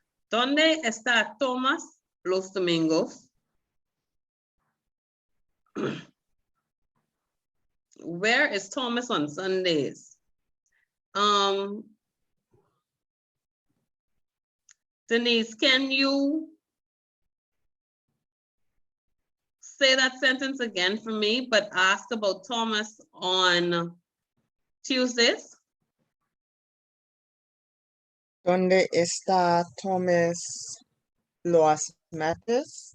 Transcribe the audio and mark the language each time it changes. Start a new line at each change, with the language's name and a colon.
Spanish: ¿Dónde está Tomás los domingos?
English: Where is Thomas on Sundays? Denise, can you say that sentence again for me, but ask about Thomas on Tuesdays?
Spanish: ¿Dónde está Thomas los martes?